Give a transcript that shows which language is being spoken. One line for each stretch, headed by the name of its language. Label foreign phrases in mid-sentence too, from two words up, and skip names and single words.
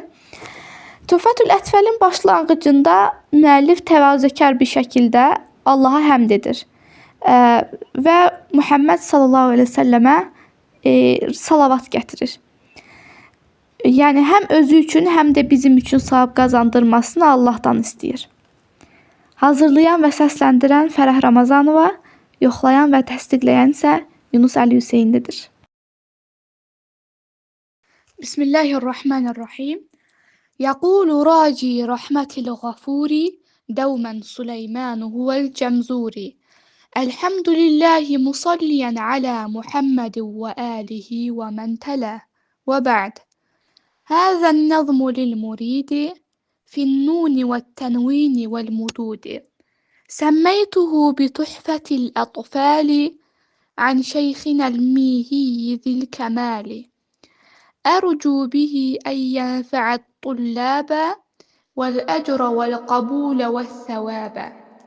Azerbaijani: Töhfətül Ətfəlin başlanğıcında müəllif təvazökar bir şəkildə Allaha həmd edir və Muhammed
Arabic: صلى الله عليه وسلم
Azerbaijani: salavat gətirir. Yəni həm özü üçün, həm də bizim üçün savab qazandırmasını Allahdan istəyir. Hazırlayan və səsləndirən Fərəh Ramazanova, yoxlayan və təsdiqləyən isə Yunus Əli Hüseynlidir.
Arabic: Bismillahirrahmanirrahim. يقول راجي رحمة الغفور دوما سليمان هو الجمزوري الحمد لله مصليا على محمد وآله ومن تلا وبعد هذا النظم للمريد في النون والتنوين والمدود سميته بتحفة الأطفال عن شيخنا الميهي ذي الكمال أرجو به أن ينفع الطلاب والأجر والقبول والثواب